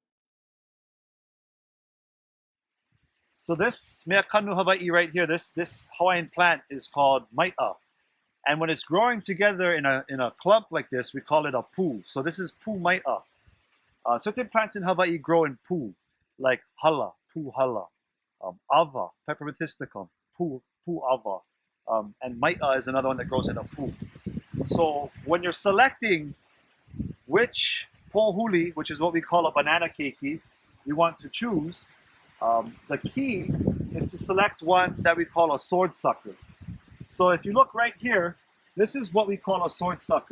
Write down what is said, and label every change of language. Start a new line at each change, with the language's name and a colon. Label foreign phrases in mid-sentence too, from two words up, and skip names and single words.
English: So this
Hawaiian: mea kanu Hawaii
English: right here, this Hawaiian plant is called Maiʻa. And when it's growing together in a clump like this, we call it a pū. So this is
Hawaiian: pū Maiʻa.
English: Certain plants in Hawaii grow in pū, like hala,
Hawaiian: pū hala,
English: ava, pepperminthisticum,
Hawaiian: pū ava,
English: and Maiʻa is another one that grows in a pū. So when you're selecting which pohuli, which is what we call a banana keiki, you want to choose, the key is to select one that we call a sword sucker. So if you look right here, this is what we call a sword sucker.